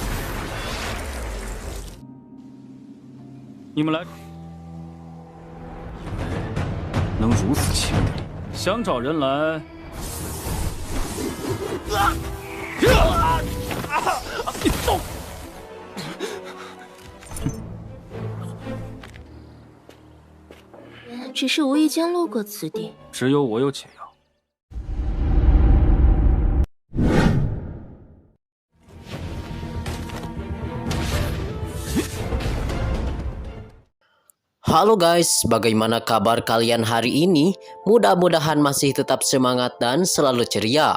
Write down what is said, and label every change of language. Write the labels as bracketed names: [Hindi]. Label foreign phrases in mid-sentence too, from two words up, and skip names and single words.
[Chinese] 你们来，能如此轻敌，想找人来。你走！只是无意间路过此地，只有我有解药。 [Indonesian] Halo guys, bagaimana kabar kalian hari ini? Mudah-mudahan masih tetap semangat dan selalu ceria.